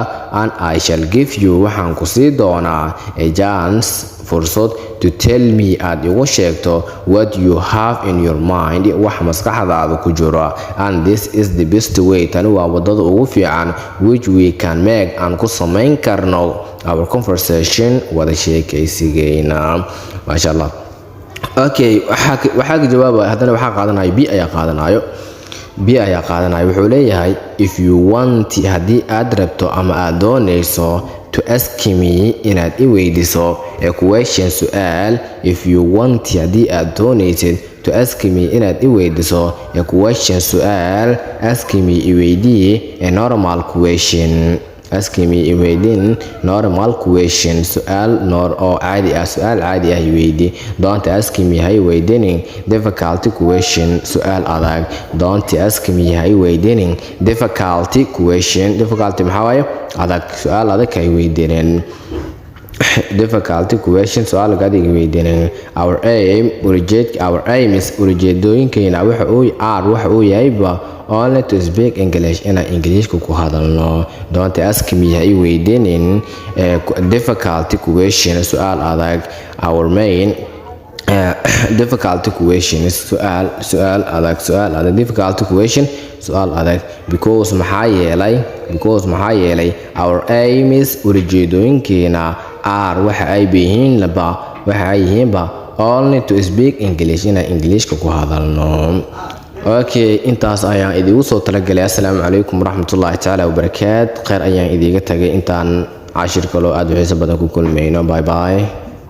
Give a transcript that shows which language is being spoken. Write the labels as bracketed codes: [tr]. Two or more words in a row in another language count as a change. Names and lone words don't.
[en] And I shall give you [so] waxaan ku sii doonaa [en] a chance fursad to tell me [so] aad igu sheegto [en] what you have in your mind [so] wax maskaxdaada ku jira. [en] And this is the best way [so] tani waa wadada ugu fiican [en] which we can make [so] aan ku samayn karno [en] our conversation [so] wada sheekaysigeena. [ar] maasha allah. [so] Okay, waxaa jawaabaya haddana waxaa qaadanayo B ayaa qaadanayo wuxuu leeyahay [en] if you want [so] haddii aad rabto ama aad doonayso [en] to ask me [so] inaad i weydiiso [en] a question [so] su'aal. [en] If you want [so] haddii aad doonaysid [en] to ask me [so] inaad i weydiiso [en] a question su'aal ask me [so] i weydii [en] a normal question. ask me [so] i weydiin [en] normal question [so] su'aal caadi ah i weydii. [en] Don't ask me [so] ha i weydiinin [en] difficult question [so] su'aal adag. [en] Don't ask me [so] ha i weydiinin [en] difficult question. [so] difficult maxaa waaye adag su'aal adag ha i weydiinin [en] difficult question [so] su'aal adag ha i weydiinin. [en] Our aim is [so] ujeedooyinkeena waxa uu yahay [en] only to speak English [so] inaan Englishka ku hadalno. [en] Don't ask me [so] ha i weydiinin [en] difficult question [so] su'aal adag. [en] Our main difficult question [so] su'aal adag [en] difficult question [so] su'aal adag [en] because [so] maxaa yeelay [en] our aim is [so] ujeedooyinkeena waxa ay yihiinba [en] only to speak English [so] inaan Englishka ku hadalno. Okay, intaas ayaan idigu soo talagalay. [ar] السلام عليكم ورحمة الله تعالى وبركاته. [so] khayr ayaan idiga tagay intaan cashir kaloo aad u xiiso badan ku kulmayno. [en] Bye bye.